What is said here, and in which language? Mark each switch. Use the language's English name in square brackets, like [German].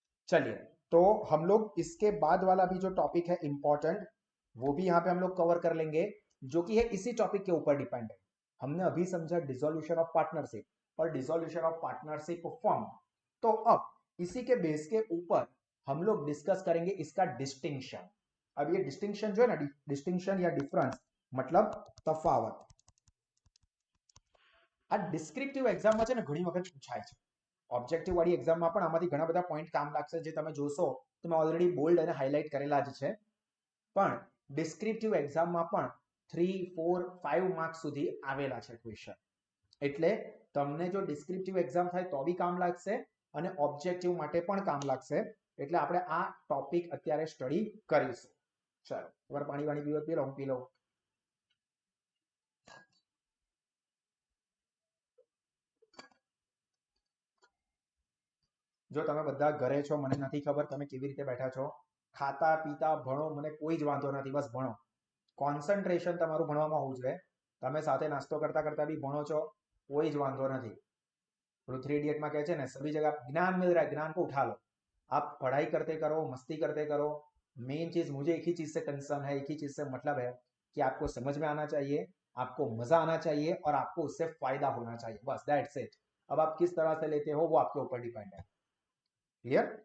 [Hindi] चलिए, तो हम लोग इसके बाद वाला भी जो टॉपिक है इंपॉर्टेंट, वो भी यहाँ पे हम लोग कवर कर लेंगे, जो कि है इसी टॉपिक के ऊपर डिपेंड है। हमने अभी समझा डिसोल्यूशन ऑफ पार्टनरशिप और डिसोल्यूशन ऑफ पार्टनरशिप फॉर्म, तो अब इसी के बेस के ऊपर हम लोग डिस्कस करेंगे इसका डिस्टिंक्शन। अब ये डिस्टिंक्शन जो है ना, डिस्टिंक्शन या डिफरेंस मतलब तफावत, [Gujarati] આ ડિસ્ક્રિપ્ટિવ એક્ઝામમાં છે ને ઘણી વખત પૂછાય છે, ઓબ્જેક્ટિવ વાળી એક્ઝામમાં પણ આમાંથી ઘણા બધા પોઈન્ટ કામ લાગશે, જે તમે જોશો તો મેં ઓલરેડી બોલ્ડ અને હાઇલાઇટ કરેલા જ છે, પણ ડિસ્ક્રિપ્ટિવ એક્ઝામમાં પણ 3, 4, 5 માર્ક્સ સુધી આવેલા છે ક્વેશ્ચન, એટલે તમને જો ડિસ્ક્રિપ્ટિવ એક્ઝામ થાય તો બી કામ લાગશે અને ઓબ્જેક્ટિવ માટે પણ કામ લાગશે, એટલે આપણે આ ટોપિક અત્યારે સ્ટડી કરીશું। ચાલો એકવાર પાણી વાણી પી લો, હું પી લઉં। જો તમે બધા ઘરે છો, મને નથી ખબર તમે કેવી રીતે બેઠા છો, ખાતા પીતા ભણો, મને કોઈ જ વાંધો નથી, બસ ભણો, કોન્સન્ટ્રેશન તમારું ભણવામાં હોવું જોઈએ, તમે સાથે નાસ્તો કરતા કરતા બી ભણો છો, कोई જ वांधो नहीं। [Hindi] तो 3 इडियट में कहे ना, सभी जगह ज्ञान मिल रहा है, ज्ञान को उठा लो, आप पढ़ाई करते करो, मस्ती करते करो, मेन चीज मुझे एक ही चीज से कंसर्न है, एक ही चीज से मतलब है कि आपको समझ में आना चाहिए, आपको मजा आना चाहिए और आपको उससे फायदा होना चाहिए, बस [English] That's it. [Hindi] अब आप किस तरह से लेते हो वो आपके ऊपर डिपेंड है। क्लियर?